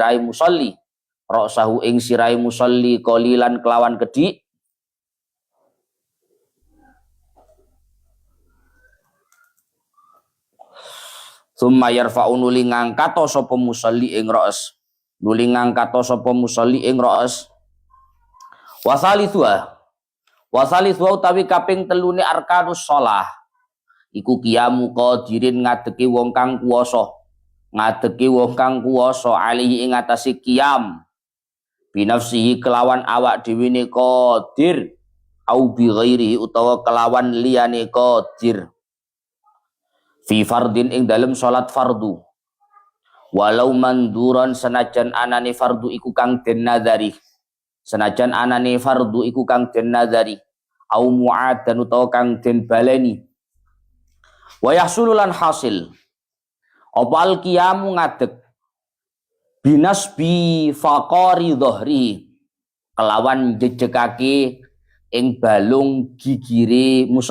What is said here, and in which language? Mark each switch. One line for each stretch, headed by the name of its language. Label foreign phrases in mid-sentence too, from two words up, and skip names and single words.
Javanese: sirahe
Arabic: المصلي قليلا
Javanese: kelawan kedhik
Arabic: ثم يرفع
Javanese: nuli ngangkato sapa musalli ing
Arabic: رأس والثالث
Javanese: utawi kaping telune
Arabic: أركان الصلاة
Javanese: iku
Arabic: قيام قادر
Javanese: ngadeki wong kang kuwasa alihi ing atase
Arabic: قيام بنفسه
Javanese: kelawan awak dhewe ne
Arabic: قادر أو بغيره
Javanese: utawa kelawan liyane
Arabic: قادر في فرض
Javanese: ing dalem salat fardu
Arabic: ولو منذورا
Javanese: senajan anane fardu iku kang den nadari
Arabic: أو معادا
Javanese: utawa kang den baleni
Arabic: ويحصل
Javanese: hasil apa
Arabic: القيام
Javanese: ngadeg
Arabic: بنصب فقار ظهره
Javanese: kelawan jejegake ing balung gigire